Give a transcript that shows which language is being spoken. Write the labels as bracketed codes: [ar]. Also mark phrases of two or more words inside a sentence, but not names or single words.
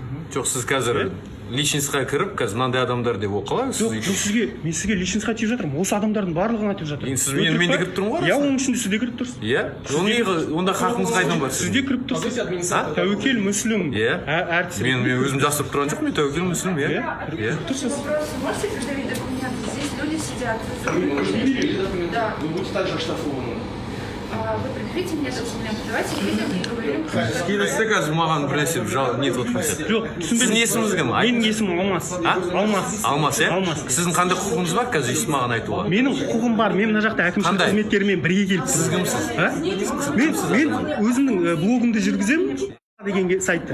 [kk] Жоқ, сіз қазір личностьқа кіріп, қазір мынандай адамдар деп оқылай. Мен сізге личностьқа тиіп жатырмын. Осы адамдардың барлығын айтып жатырмын. Сіз мен де кіріп тұрмын ғой? Иә, оның ішінде сіз де кіріп тұрсыз. Иә? Онда хақыңыз қайдан бар? Сіз де кіріп тұрсыз. Тәуекел Муслим. Иә. Әртіс. Мен өзім жасырып тұрған жоқ, мен Тәуекел Муслим, иә. Тұрсыз. [ru] Можете предъявить документы? Здесь люди сидят. Вы будете также оштрафованы. Вы предъявите мне документы. Давайте видим и проверим. [kk] Келесі қазір маған бірнәрсе не етіп отырсыз. Жоқ, Сіздің есіміңіз кім? Менің есімім Алмас. Алмас, иә? Алмас. Сіздің қандай құқығыңыз бар қазір есім маған айтуға? Менің құқығым бар. Мен мына жақта әкімшілік қызметкерімен бірге келіп Сіз кімсіз? Мен өзімнің блогымды жүргіземін деген сайтта.